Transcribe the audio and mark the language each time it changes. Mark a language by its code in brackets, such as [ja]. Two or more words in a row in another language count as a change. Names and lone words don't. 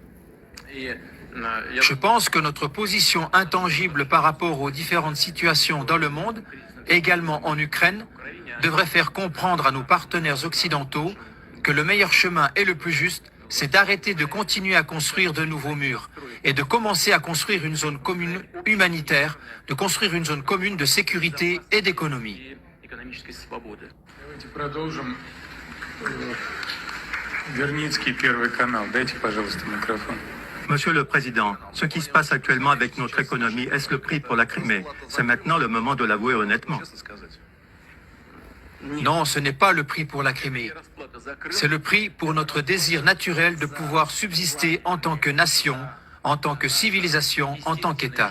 [fr] Je pense que notre position intangible par rapport aux différentes situations dans le monde, également en Ukraine, devrait faire comprendre à nos partenaires occidentaux que le meilleur chemin et le plus juste, c'est d'arrêter de continuer à construire de nouveaux murs et de commencer à construire une zone commune humanitaire, de construire une zone commune de sécurité et d'économie. [ru] Верницкий, Первый канал. Дайте, пожалуйста, микрофон. [fr] Monsieur le Président, ce qui se passe actuellement avec notre économie, est-ce le prix pour la Crimée? C'est maintenant le moment de l'avouer honnêtement. Non, ce n'est pas le prix pour la Crimée. C'est le prix pour notre désir naturel de pouvoir subsister en tant que nation, en tant que civilisation, en tant qu'État.